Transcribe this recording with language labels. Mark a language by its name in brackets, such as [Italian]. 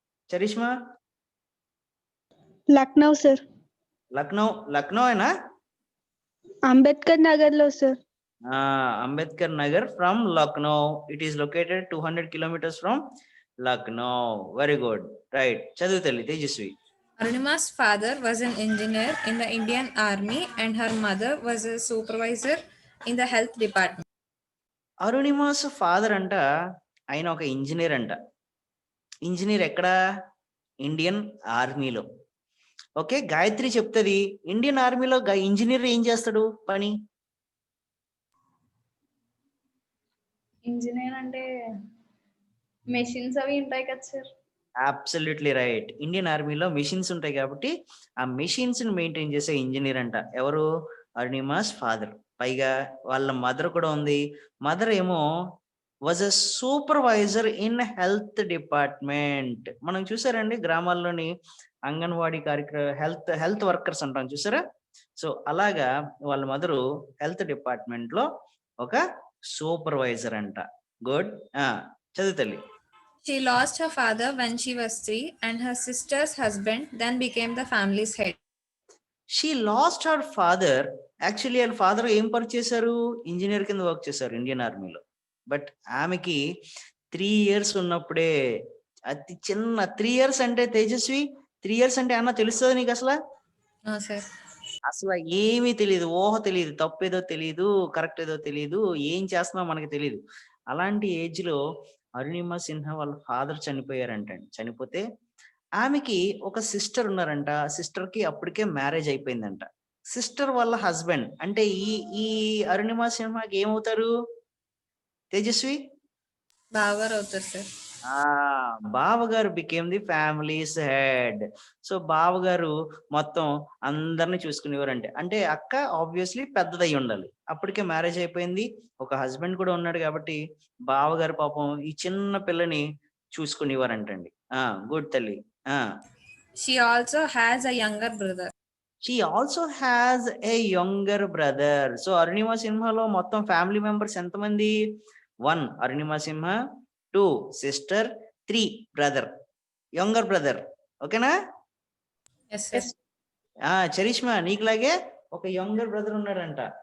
[Telugu] Charisma? Lucknow sir. Lucknow అయినా? అంబేద్కర్ నగర్ లో sir. Ambedkar Nagar from Lucknow. [English] It is located 200 kilometres from Lucknow. [Telugu] Very good. Right, చదువు తల్లి Tejaswi. [English] Arunima's father was an engineer in the Indian Army and her mother was a supervisor in the health department. [Telugu] అరుణిమాస్ father అంట, ఆయన ఒక engineer అంట. Engineer ఎక్కడ? Indian ఆర్మీలో. Okay, Gayatri చెప్తుంది Indian ఆర్మీలో ఇంజనీర్ ఏం చేస్తాడు పని? ఇంజనీర్ అంటే మెషిన్స్ అవి ఉంటాయి కదా సార్. Absolutely right. ఇండియన్ ఆర్మీలో మెషిన్స్ ఉంటాయి కాబట్టి ఆ మెషిన్స్ ని మెయింటైన్ చేసే ఇంజనీర్ అంట. ఎవరు? అరుణిమాస్ ఫాదర్. పైగా వాళ్ళ మదర్ కూడా ఉంది. మదర్ ఏమో [English] Was a supervisor in health department. [Telugu] మనం చూసారండి గ్రామాల్లోని అంగన్వాడీ హెల్త్ వర్కర్స్ అంటాం చూసారా? సో అలాగా వాళ్ళ మదరు హెల్త్ డిపార్ట్మెంట్ లో ఒక సూపర్వైజర్ అంట. గుడ్. చదువు తల్లి. [English] She lost her father when she was 3 and her sister's husband then became the family's head. She lost her father. Actually [Telugu] వాళ్ళ ఫాదర్ ఏం వర్క్ చేశారు? ఇంజనీర్ కింద వర్క్ చేశారు ఇండియన్ ఆర్మీలో. బట్ ఆమెకి 3 years ఉన్నప్పుడే, అతి చిన్న 3 years అంటే తేజస్వి, 3 years అంటే అన్న తెలుస్తుంది నీకు అసలు? [English] Sir. [Telugu] అసలు ఏమీ తెలియదు, ఊహ తెలియదు, తప్పేదో తెలియదు, కరెక్ట్ ఏదో తెలియదు, ఏం చేస్తున్నావు మనకి తెలియదు. అలాంటి ఏజ్ లో అరుణిమ సిన్హా వాళ్ళ ఫాదర్ చనిపోయారంటండి. చనిపోతే ఆమెకి ఒక సిస్టర్ ఉన్నారంట. సిస్టర్ కి అప్పటికే మ్యారేజ్ అయిపోయిందంట. సిస్టర్ వాళ్ళ హస్బెండ్ అంటే ఈ అరుణిమ సిన్హాకి ఏమవుతారు తేజస్వి? బావగారు అవుతారు సార్. [English] బావగారు became the family's head. [Telugu] So బావగారు మొత్తం అందరిని చూసుకునేవారంటే, అంటే అక్క ఆబ్వియస్లీ పెద్దదై ఉండాలి. అప్పటికే మ్యారేజ్ అయిపోయింది, ఒక హస్బెండ్ కూడా ఉన్నాడు కాబట్టి బావగారు పాపం ఈ చిన్న పిల్లని చూసుకునేవారంటండి. గుడ్ తల్లి. [English] She also has a younger brother. She also has a younger brother. [Telugu] So Arunima సిన్హాలో మొత్తం ఫ్యామిలీ మెంబర్స్ ఎంతమంది? 1 Arunima Sinha, 2 sister, 3 brother, younger brother. ఓకేనా? [English] Yes, sir. [Telugu] చరిష్మా నీకులాగే ఒక యంగర్ బ్రదర్ ఉన్నాడంట.